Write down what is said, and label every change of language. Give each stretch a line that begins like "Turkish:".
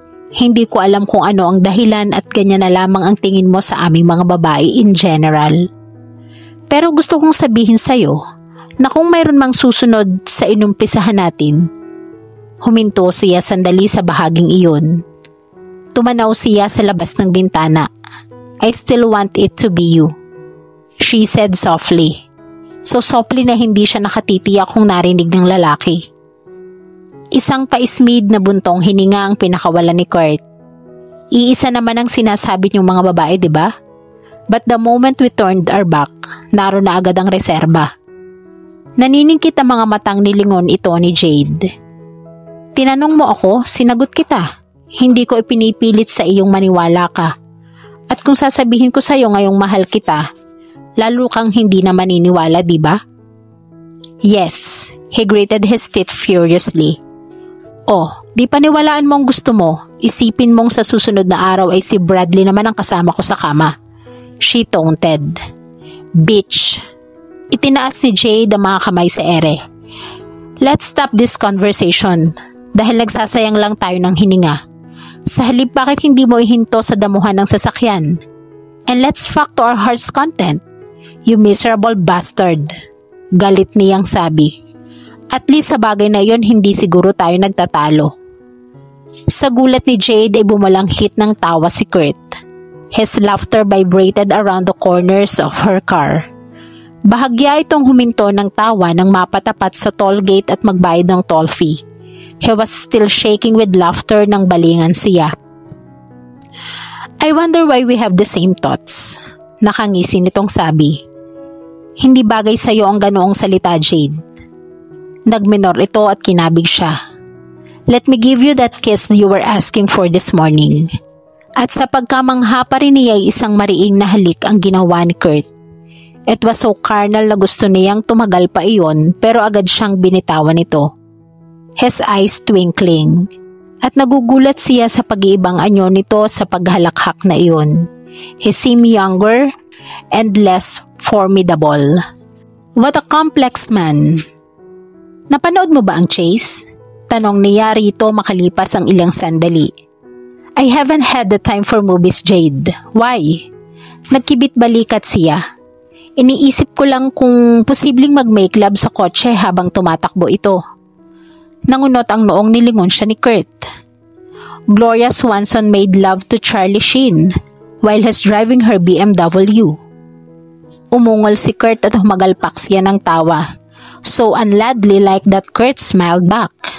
Filipino: Hindi ko alam kung ano ang dahilan at ganyan na lamang ang tingin mo sa aming mga babae
English: in general.
Filipino: Pero gusto kong sabihin sa'yo na kung mayroon mang susunod sa inumpisahan natin, Huminto siya sandali sa bahaging iyon. Tumanaw siya sa labas ng bintana.
English: I still want it to be you, she said softly. So softly
Filipino: na hindi siya nakatitiyak kung narinig ng lalaki. Isang paismid na buntong hininga ang pinakawalan ni Kurt. Iisa naman ang sinasabi niyong mga babae, di ba?
English: But the moment we turned our back,
Filipino: naroon na agad ang reserba. Naniningkit ang mga matang nilingon ito ni Jade. Tinanong mo ako, sinagot kita. Hindi ko ipinipilit sa iyong maniwala ka. At kung sasabihin ko sa iyo ngayong mahal kita, lalo kang hindi na maniniwala, di ba?
English: Yes, he gritted his teeth furiously.
Filipino: Oh, di paniwalaan mo ang gusto mo. Isipin mong sa susunod na araw ay si Bradley naman ang kasama ko sa kama.
English: She taunted. Bitch.
Filipino: Itinaas ni Jade ang mga kamay sa ere.
English: Let's stop this conversation.
Filipino: Dahil nagsasayang lang tayo ng hininga. Sa halip bakit hindi mo ihinto sa damuhan ng sasakyan?
English: And let's fuck to our heart's content. You miserable bastard.
Filipino: Galit niyang sabi. At least sa bagay na yon hindi siguro tayo nagtatalo. Sa gulat ni Jade ay bumalanghit ng tawa si Kurt.
English: His laughter vibrated around the corners of her car.
Filipino: Bahagya itong huminto ng tawa nang mapatapat sa toll gate at magbayad ng toll fee.
English: He was still shaking with laughter
Filipino: nang balingan siya.
English: I wonder why we have the same thoughts.
Filipino: Nakangisi nitong sabi. Hindi bagay sa iyo ang ganoong salita, Jade. Nagminor ito at kinabig siya.
English: Let me give you that kiss you were asking for this morning.
Filipino: At sa pagkamangha pa rin niya ay isang mariing na halik ang ginawa ni Kurt.
English: It was so carnal
Filipino: na gusto niyang tumagal pa iyon pero agad siyang binitawan nito.
English: His eyes twinkling.
Filipino: At nagugulat siya sa pag-iibang anyo nito sa paghalakhak na iyon.
English: He seemed younger and less formidable. What a complex man.
Filipino: Napanood mo ba ang Chase? Tanong niya rito makalipas ang ilang sandali.
English: I haven't had the time for movies, Jade.
Filipino: Why? Nagkibit balikat siya. Iniisip ko lang kung posibleng mag-make love sa kotse habang tumatakbo ito. Nangunot ang noong nilingon siya ni Kurt.
English: Gloria Swanson made love to Charlie Sheen while he's driving her BMW.
Filipino: Umungol si Kurt at humagalpak siya ng tawa.
English: So unladly like that Kurt smiled back.